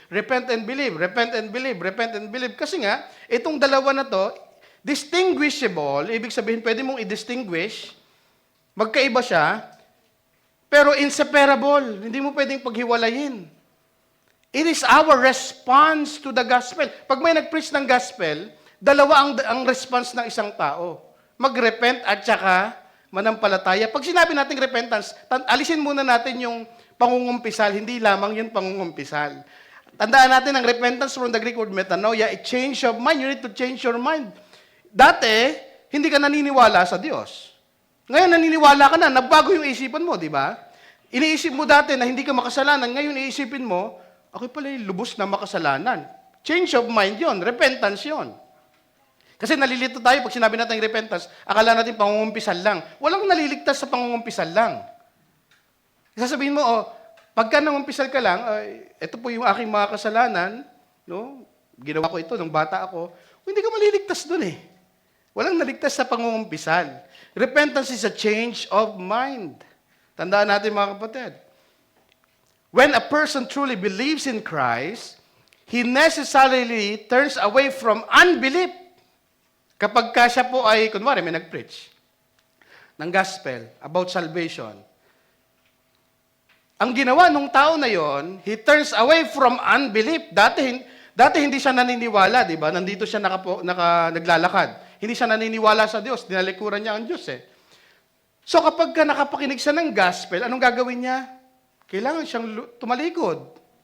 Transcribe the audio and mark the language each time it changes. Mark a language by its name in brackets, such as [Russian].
[English] Repent and believe, repent and believe, repent and believe. [Filipino] Kasi nga, itong dalawa na to, distinguishable, ibig sabihin, pwede mong i-distinguish, magkaiba siya, pero inseparable, hindi mo pwedeng paghiwalayin. [English] It is our response to the gospel. [Filipino] Pag may nag-preach ng gospel, dalawa ang response ng isang tao. Mag-repent at saka manampalataya. Pag sinabi natin repentance, alisin muna natin yung pangungumpisal, hindi lamang yung pangungumpisal. Tandaan natin ang [English] repentance from the Greek word metanoia, a change of mind. You need to change your mind. [Filipino] Dati, hindi ka naniniwala sa Diyos. Ngayon, naniniwala ka na, nagbago yung isipan mo, di ba? Iniisip mo dati na hindi ka makasalanan, ngayon iisipin mo, ako pala yung lubos na makasalanan. [English] Change of mind [Filipino] yon, repentance yon. Kasi nalilito tayo pag sinabi natin repentance, akala natin pangungumpisal lang. Walang naliligtas sa pangungumpisal lang. Sasabihin mo, pagka nangumpisal ka lang, ito po yung aking mga kasalanan, no? Ginawa ko ito nung bata ako, hindi ka maliligtas dun eh. Walang naligtas sa pangungumpisal. [English] Repentance is a change of mind. [Filipino] Tandaan natin mga kapatid. [English] When a person truly believes in Christ, he necessarily turns away from unbelief. [Filipino] Kapag ka siya po ay, kunwari, may nag-preach ng gospel about salvation. Ang ginawa nung tao na yon, [English] he turns away from unbelief. [Filipino] Dati hindi siya naniniwala, di ba? Nandito siya naglalakad. Hindi siya naniniwala sa Diyos. Dinalikuran niya ang Diyos eh. So kapag ka nakapakinig siya ng gospel, anong gagawin niya? Kailangan siyang tumalikod.